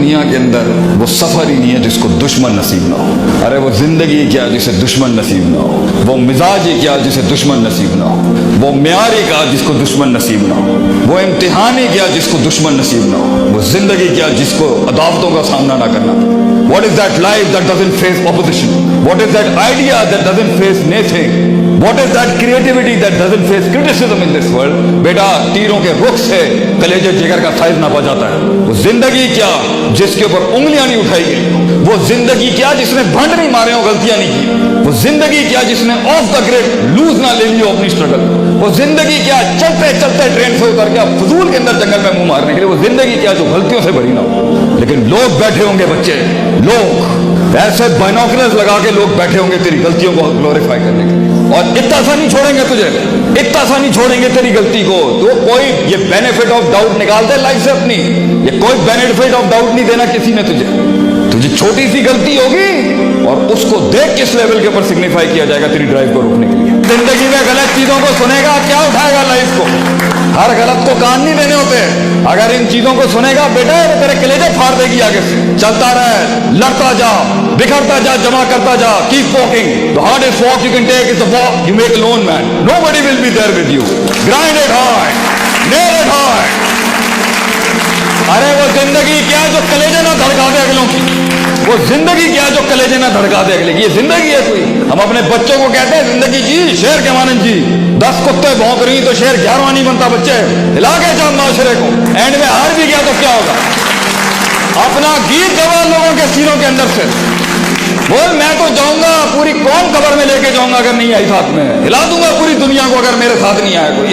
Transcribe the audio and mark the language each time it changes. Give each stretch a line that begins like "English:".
Urdu: کے اندر وہ سفر ہی نہیں ہے جس کو دشمن نصیب نہ ہو. ارے وہ زندگی کیا جسے دشمن نصیب نہ ہو, وہ مزاج ہی کیا جسے دشمن نصیب نہ ہو, وہ معیار ہی کیا جس کو دشمن نصیب نہ ہو, وہ امتحان ہی کیا جس کو دشمن نصیب نہ ہو, وہ زندگی کیا جس کو عداوتوں کا سامنا نہ کرنا پڑے.
English: What is that life that doesn't face opposition? What is that idea that doesn't face naysaying? What is that creativity that doesn't face criticism in this world?
Urdu: بیٹا تیروں کے رخ سے کلیجے جگر کا سائز ناپا جاتا ہے. وہ زندگی کیا جس کے اوپر انگلیاں نہیں اٹھائی گئی, وہ زندگی کیا جس نے بھنڈ نہیں مارے ہو, غلطیاں نہیں کی, وہ زندگی کیا جس نے آف دا گریڈ لوز نہ لے لی ہو اپنی اسٹرگل, وہ زندگی کیا چلتے چلتے ٹرین سے اتر کے فضول کے اندر جنگل میں منہ مارنے کے لیے, وہ زندگی کیا جو غلطیوں سے بھری نہ ہو. لیکن لوگ بیٹھے ہوں گے, بچے لوگ ایسے بائنوکلرز لگا کے لوگ بیٹھے ہوں گے تیری غلطیوں کو گلوریفائی کرنے کے لیے, اور اتنا سا نہیں چھوڑیں گے تجھے, اتنا سا نہیں چھوڑیں گے تیری غلطی کو. تو کوئی یہ بینیفٹ آف ڈاؤٹ نکال دے لائف سے اپنی, یہ کوئی بینیفٹ آف ڈاؤٹ نہیں دینا کسی نے تجھے. تجھے چھوٹی سی غلطی ہوگی اور اس کو دیکھ کس لیول کے اوپر سگنیفائی کیا جائے گا تیری ڈرائیو کو روکنے کے لیے. زندگی میں غلط چیزوں کو سنے گا, کیا اٹھائے گا لائف کو, ہر غلط کو کان نہیں دینے ہوتے. اگر ان چیزوں کو سنے گا بیٹا تیرے کلیجے پھاڑ دے گی آگے سے. چلتا رہے, لڑتا جا, بکھرتا جا, جمع کرتا جا,
English: keep walking. The hardest walk you can take is the walk you make alone, man. Nobody will be there with you. Grind it hard, nail it hard.
Urdu: ارے وہ زندگی کیا جو کلیجے نہ دھڑکا دے اگلوں کی, وہ زندگی کیا جو کلیجے نہ دھڑکا دے اگلے کی. یہ زندگی ہے کوئی. ہم اپنے بچوں کو کہتے ہیں زندگی جی شیر کے مانند جی, 10 کتے بھونک رہی تو شیر 11واں نہیں بنتا. بچے ہلا کے جا معاشرے کو, اینڈ میں ہار بھی گیا تو کیا ہوگا. اپنا گیت گوا لوگوں کے سینوں کے اندر سے, بول میں تو جاؤں گا پوری قوم قبر میں لے کے جاؤں گا اگر نہیں آئی ساتھ میں, ہلا دوں گا پوری دنیا کو اگر میرے ساتھ نہیں آیا کوئی.